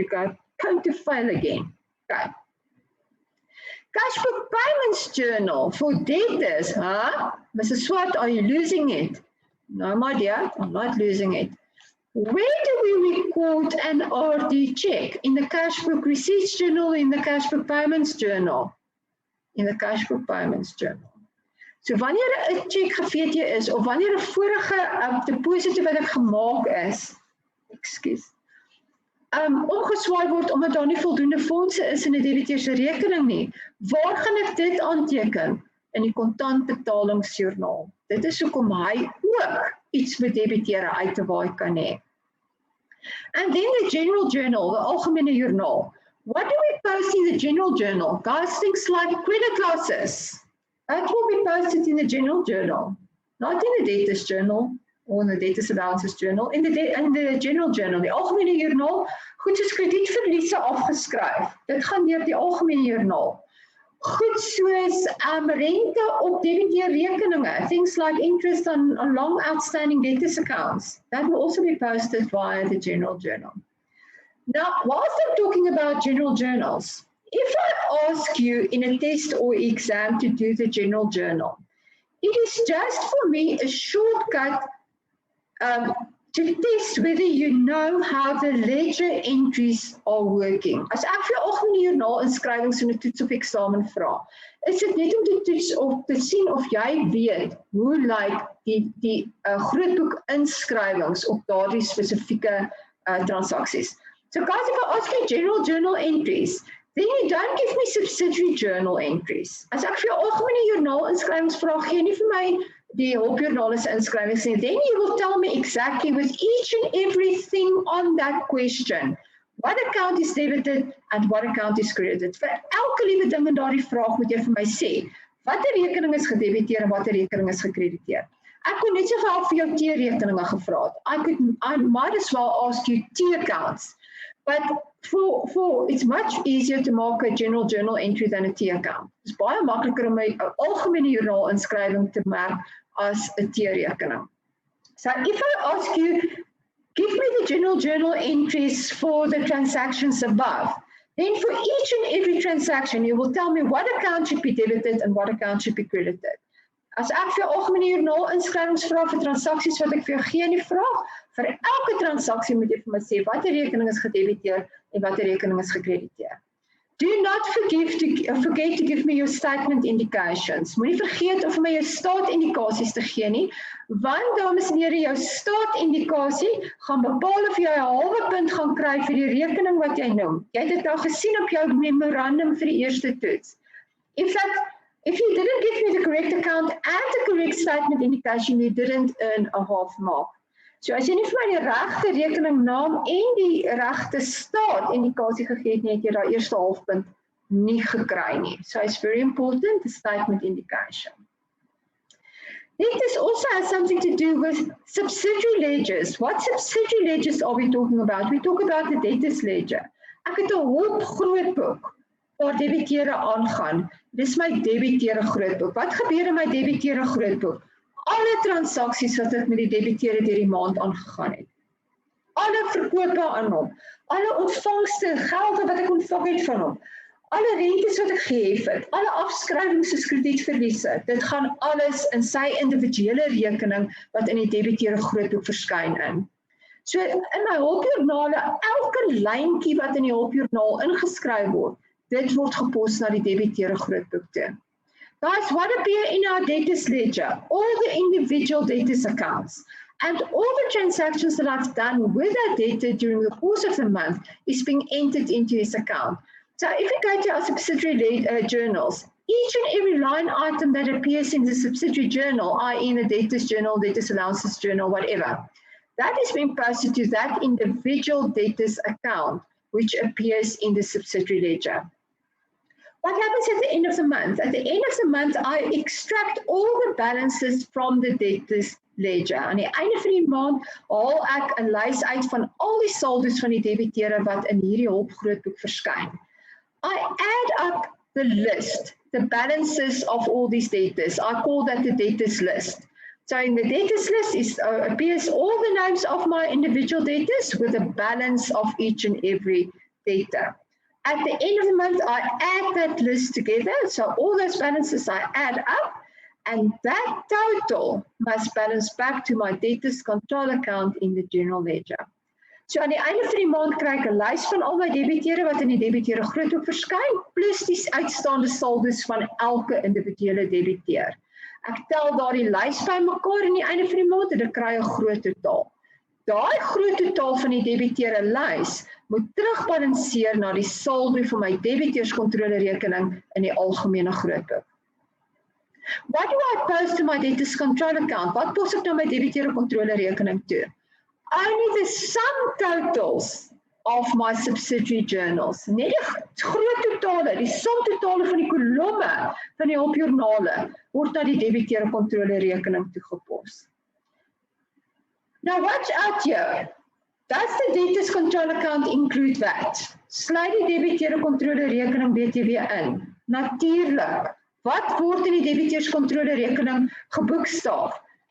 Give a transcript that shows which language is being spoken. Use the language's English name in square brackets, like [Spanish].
[English] You're going to fail again. Okay. Cash book payments journal for debtors, huh? Mrs. Swart, are you losing it? No, my dear, I'm not losing it. Where do we record an RD check? In the cash book receipts journal, in the cash book payments journal? In the cash book payments journal. [Afrikaans] So wanneer 'n check GVT is, of wanneer 'n vorige deposito wat ek gemaak is, omgeswaai word omdat daar nie voldoende fondse is in 'n debiteer se rekening nie, waar gaan ek dit aanteken? In die kontantbetalingsjoernaal. Dit is hoekom hy ook iets met debiteure uit te waai kan hê. [English] And then the general journal, the algemene joernaal. What do we post in the general journal? Guys, things like credit losses. That will be posted in the general journal, not in the debtors journal or in the debtors allowances journal, in the general journal. [Afrikaans] Die algemene joernaal, goed soos kredietverliese afgeskryf. Dit gaan deur die algemene joernaal. Goed soos rente op debiteerrekeninge, [English] things like interest on long outstanding debtors accounts, that will also be posted via the general journal. Now, whilst I'm talking about general journals, if I ask you in a test or exam to do the general journal, it is just for me a shortcut to test whether you know how the ledger entries are working. [Afrikaans] As ek vir algemene joernaal inskrywings in 'n toets of eksamen vra, is dit net om te toets of te sien of jy weet hoe lyk die grootboek inskrywings op daardie spesifieke transaksies. [English] So guys, if I ask you general journal entries, then you don't give me subsidiary journal entries. [Afrikaans] As ek vir jou algemene joernaal inskrywings vra, gee nie vir my die hulpjoernale se inskrywings nie. [English] Then you will tell me exactly with each and everything on that question, what account is debited and what account is credited. [Afrikaans] Vir elke liewe ding in daardie vraag moet jy vir my sê, watter rekening is gedebiteer en watter rekening is gekrediteer. Ek kon net soveel vir jou T-rekeninge gevra het. [English] I might as well ask you T-accounts. But for it's much easier to mark a general journal entry than a T-account. [Afrikaans] Dit is baie makliker om 'n algemene joernaal inskrywing te merk as 'n T-rekening. [English] So if I ask you, give me the general journal entries for the transactions above, then for each and every transaction, you will tell me what account should be debited and what account should be credited. [Afrikaans] As ek vir jou algemene joernaal inskrywings vra vir transaksies wat ek vir jou gee in die vraag, vir elke transaksie moet jy vir my sê watter rekening is gedebiteer en watter rekening is gekrediteer. [English] Do not forget to give me your statement indications. [Afrikaans] Moenie vergeet om vir my jou staatindikasies te gee nie, want dames en here, jou staatindikasie gaan bepaal of jy 'n halwe punt gaan kry vir die rekening wat jy noem. Jy het dit nou gesien op jou memorandum vir die eerste toets. [English] If you didn't give me the correct account and the correct statement indication, you didn't earn a half mark. [Afrikaans] So as jy nie vir my die regte rekeningnaam en die regte staatindikasie gegee het nie, het jy daai eerste halfpunt nie gekry nie. [English] So it's very important, the statement indication. This also has something to do with subsidiary ledgers. What subsidiary ledgers are we talking about? We talk about the debtors ledger. [Afrikaans] Ek het 'n hoop grootboek waar debiteure aangaan. Dis my debiteure grootboek. Wat gebeur in my debiteure grootboek? Alle transaksies wat ek met die debiteure deur die maand aangegaan het. Alle verkope aan hom. Alle ontvangste, gelde wat ek ontvang het van hom. Alle rentes wat ek gehef het. Alle afskrywings soos kredietverliese. Dit gaan alles in sy individuele rekening wat in die debiteure grootboek verskyn in. So in my hulpjoernale, elke lyntjie wat in die hulpjoernaal ingeskryf word, dit word gepos na die debiteure grootboek toe. [English] Guys, what appear in our debtors ledger? All the individual debtors accounts and all the transactions that I've done with that debtor during the course of the month is being entered into his account. So if we go to our subsidiary journals, each and every line item that appears in the subsidiary journal, i.e. in the debtors journal, debtors allowances journal, whatever, that is being posted to that individual debtors account, which appears in the subsidiary ledger. What happens at the end of the month? At the end of the month, I extract all the balances from the debtors ledger. [Afrikaans] Aan die einde van die maand haal ek 'n lys uit van al die saldos van die debiteure wat in hierdie hulpgrootboek verskyn. [English] I add up the list, the balances of all these debtors. I call that the debtors list. So in the debtors list appears all the names of my individual debtors with a balance of each and every debtor. At the end of the month, I add that list together. So all those balances I add up, and that total must balance back to my debtors control account in the general ledger. [Afrikaans] So aan die einde van die maand kry ek 'n lys van al my debiteure wat in die debiteure grootboek verskyn, plus die uitstaande saldos van elke individuele debiteur. Ek tel daardie lys bymekaar aan die einde van die maand en ek kry 'n groot totaal. Daai groot totaal van die debiteure lys moet terugbalanseer na die saldo van my debiteurskontrolerekening in die algemene grootboek. [English] What do I post to my debtors control account? [Afrikaans] Wat pos ek na my debiteure kontrolerekening toe? [English] Only the sum totals of my subsidiary journals. [Afrikaans] Net die groot totale, die som totale van die kolomme van die hulpjoernale word na die debiteure kontrolerekening toegepos. [English] Now watch out here. Does the debtors control account include that? [Afrikaans] Sluit die debiteure kontrolerekening BTW in? Natuurlik. Wat word in die debiteurskontrolerekening geboekstaaf?